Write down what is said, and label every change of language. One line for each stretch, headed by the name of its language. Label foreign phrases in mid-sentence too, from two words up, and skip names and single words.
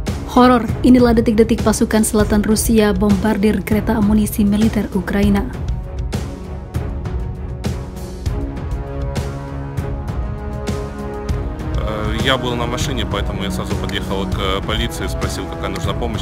Indonesian: Horor, inilah detik-detik pasukan selatan Rusia bombardir kereta amunisi militer Ukraina.
Russian: Я был на машине, поэтому я сразу подъехал к полиции, спросил, какая нужна помощь.